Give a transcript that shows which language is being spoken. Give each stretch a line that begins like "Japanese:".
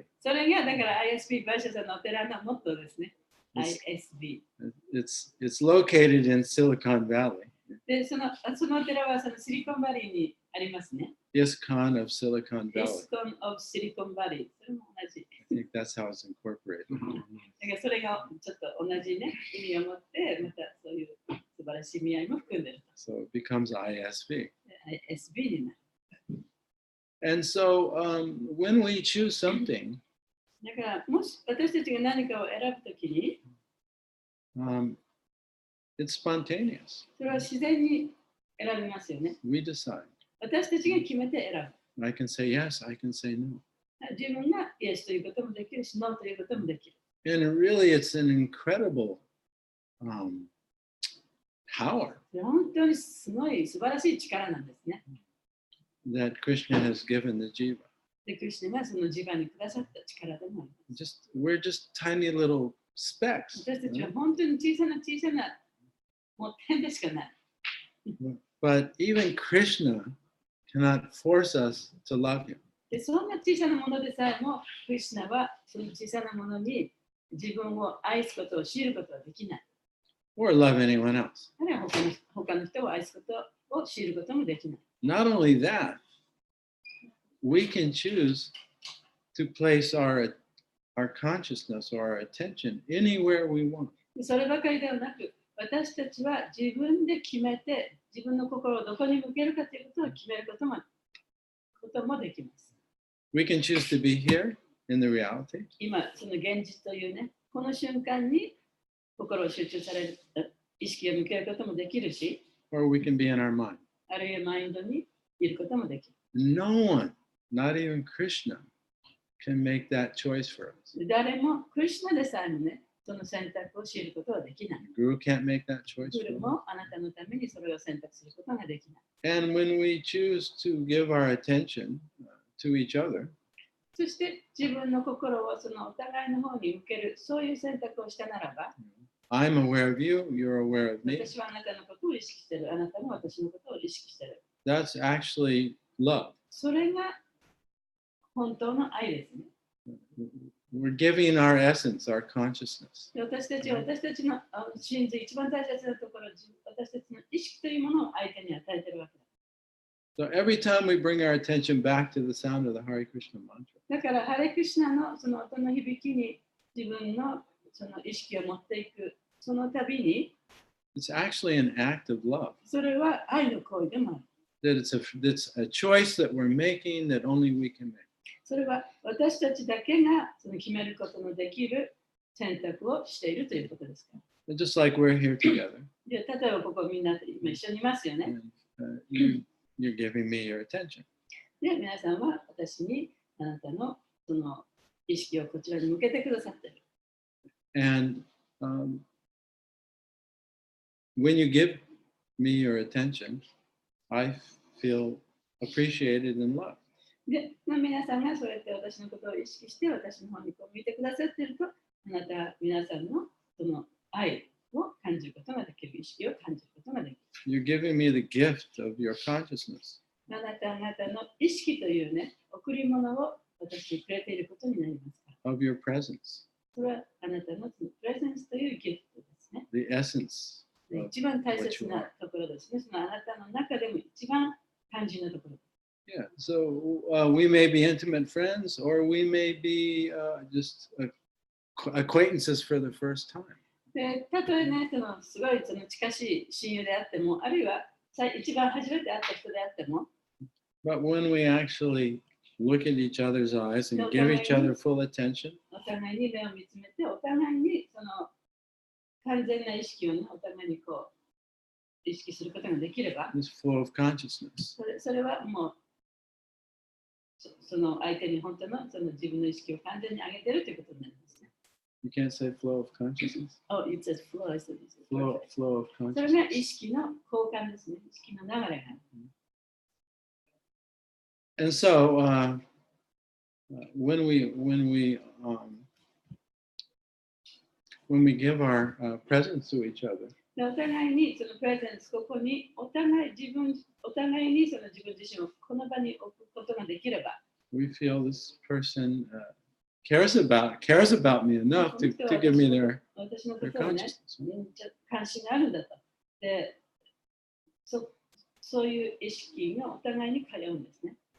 Japanese: ア。それがだから ISB、バイシャさんのお寺のモットーですね。
English: ISB。 It's located in Silicon Valley.
Japanese: で、そのお寺はそのシリコンバリーにありますね。
English: ISKCON of Silicon エ Valley.
Japanese: スコン・オブ・シリコンバリー。それも同じ。
English: I think that's how it's incorporated.
Japanese: だからそれがちょっと同じね、意味を持って、またそういう素晴らしい意味合いも含んでる
English: So it becomes ISV.
Japanese: と。ISB になる。
English: And so when we choose something,
Japanese: だから、もし私たちが何かを選ぶときに、
English: it's spontaneous.
Japanese: それは自然に選びますよね。
English: We decide.
Japanese: 私たちが決めて選ぶ。
English: I can say yes, I can say no.
Japanese: 自分がイエスということもできるし、ノーということもできる。
English: And really, it's an incredible power
Japanese: 本当にすごい素晴らしい力なんですね。
English: that Krishna has given the jiva.
Japanese: で、クリシュナがその自我にくださった力でもあります。
English: We're just tiny little specks.
Japanese: 私たちは本当に小さなもう点でしかない。
English: But even Krishna cannot force us to love him.
Japanese: で、そんな小さなものでさえも、クリシュナはその小さなものに自分を愛すことを強いることはできない。
English: Or love anyone else.
Japanese: あるいは他の人を愛すことを強いることもできない。
English: Not only that, we can choose to place our our consciousness or our attention anywhere we want.
Japanese: そればかりではなく、私たちは自分で決めて、自分の心をどこに向けるかということを決めることもできます。
English: We can choose to be here in the reality,
Japanese: 今、その現実というね、この瞬間に心を集中される、意識を向けることもできるし、
English: or we can be in our mind.
Japanese: あるいはマインドにいることもできる。
English: No one, not even Krishna, can make that choice for us.
Japanese: 誰も、クリシュナでさえもね、その選択を知ることはできない。
English: The Guru can't make that choice
Japanese: グル
English: for us.
Japanese: もあなたのためにそれを選択することができない。
English: And when we choose to give our attention to each other,
Japanese: そして自分の心をそのお互いの方に向ける、そういう選択をしたならば、
English: I'm aware of you, you're aware of me.
Japanese: 私はあなたのことを意識してる、あなたも私のことを意識してる。
English: That's actually love.
Japanese: それが本当の愛ですね。
English: We're giving our essence, our consciousness.
Japanese: で私たちは私たちの真髄、一番大切なところ、私たちの意識というものを相手に与えているわけだ。
English: So every time we bring our attention back to the sound of the Hare Krishna mantra,
Japanese: だから、ハレクシナのその音の響きに自分のその意識を持っていく、その度に、
English: it's actually an act of love.
Japanese: それは愛の行為でもある。
English: That it's a choice that we're making that only we can make.
Japanese: それは私たちだけがその決めることのできる選択をしているということですから。
English: And just like we're here together,
Japanese: で例えばここみんな今一緒にいますよね。
English: and, you're giving me your attention.
Japanese: で皆さんは私にあなたのその意識をこちらに向けてくださっている。
English: And when you give me your attention, I feel appreciated and loved.
Japanese: で、皆さんがそうやって私のことを意識して私の方にこう見てくださっていると、あなた皆さんのその愛を感じることができる、意識を感じることができる。
English: You're giving me the gift of your consciousness.
Japanese: あなたの意識というね、贈り物を私にくれていることになりますから。
English: Of your presence,
Japanese: それはあなたのそのプレゼンスというギフトですね。
English: the essence.
Japanese: で一番大切なところですね。そのあなたの中でも一番肝心なところ。
English: Yeah, so we may be intimate friends or we may be just acquaintances for the first time.
Japanese: で、たとえね、すごい近しい親友であっても、あるいは一番初めて会った人であっても、
English: But when we actually look at each other's eyes and give each other full attention,
Japanese: お互いに目を見つめて、お互いにその完全な意識をね、お互いにこう意識することができれば、
English: this flow of consciousness.
Japanese: それはもうその相手に本当のその自分の意識を完全に上げているということになりますね。
English: You can't say flow of consciousness. Oh, it says flow. Flow of
Japanese: それ
English: consciousness.
Japanese: が意識の交換ですね。意識の流れがある。
English: And so when we give our presence to each other,
Japanese: でお互いにそのプレゼンス、ここにお互いにその自分自身をこの場に置くことができれば、
English: we feel this person cares about me enough to give me their
Japanese: 私のこ
English: their
Japanese: とをね、
English: consciousness.
Japanese: 関心があるんだと。で、そういう意識がお互いに通うんですね。